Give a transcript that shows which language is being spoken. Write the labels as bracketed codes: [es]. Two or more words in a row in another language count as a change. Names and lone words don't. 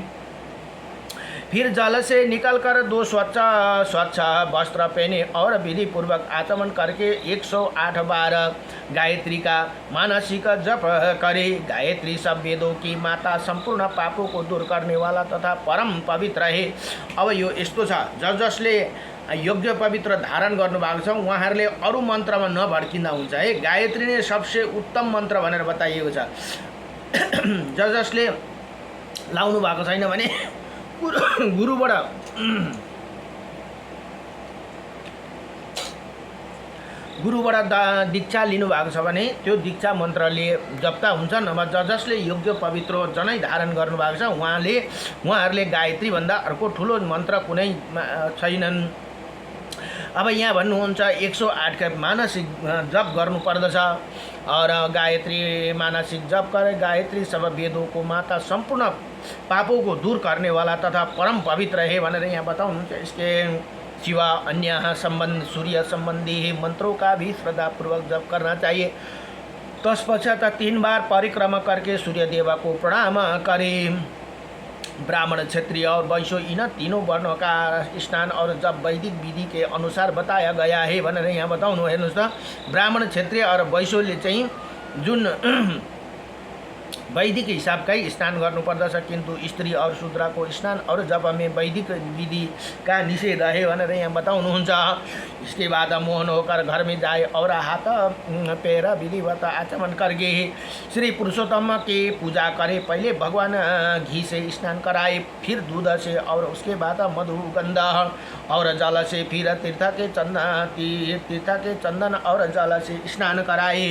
[hi] फिर जल से निकलकर 2 स्वच्छ वस्त्र पहने और विधि पूर्वक आचमन करके 108 बार गायत्री का मानसिक जप करे। गायत्री सब वेदों की माता, संपूर्ण पापों को दूर करने वाला तथा परम पवित्र है। [ne] अब यो यस्तो छ, जसले योग्य पवित्र धारण गर्नुभएको छ उहाँहरूले अरू मन्त्रमा नभड्किँदा हुन्छ है। गायत्री नै सबसे उत्तम मन्त्र भनेर बताइएको छ। जसले लाउनु भएको छैन भने गुरुबाट दीक्षा लिनुभएको छ भने त्यो दीक्षा मन्त्रले जप्ता हुन्छ। नभए जसले योग्य पवित्र जनै धारण गर्नुभएको छ उहाँहरूले गायत्री भन्दा अर्को ठुलो मन्त्र कुनै छैनन्। अब यहाँ भन्नुहुन्छ 108 का मानसिक जप गर्नुपर्दछ [hi] और गायत्री मानसिक जप करे। गायत्री सब वेदों को माता, संपूर्ण पापों को दूर करने वाला तथा परम पवित्र है [ne] भनेर यहाँ बताउनुहुन्छ। [hi] इसके सिवा अन्य सूर्य संबंधी मंत्रों का भी श्रद्धापूर्वक जप करना चाहिए। तत्पश्चात 3 बार परिक्रमा करके सूर्य देवा को प्रणाम करें। ब्राह्मण, क्षत्रिय और वैश्य इन तीनों वर्णों का स्नान और जब वैदिक विधि के अनुसार बताया गया है [ne] भनेर यहाँ बताउनु। हेर्नुहोस् त, ब्राह्मण, क्षत्रिय और वैश्यले चाहिँ जुन वैदिक हिसाबकै स्नान गर्नुपर्दछ, [hi] किंतु स्त्री और शूद्र को स्नान और जप में वैदिक विधि का निषेध है [ne] भनेर यहाँ बताउनुहुन्छ। [hi] इसके बाद मोहन होकर घर में जाए और हाथ पैर विधिवत आचमन करके श्री पुरुषोत्तम की पूजा करे। पहले भगवान घी से स्नान कराए, फिर दूध से और उसके बाद मधु, गंध और जल से, फिर तीर्थ के चंदन और जल से स्नान कराए।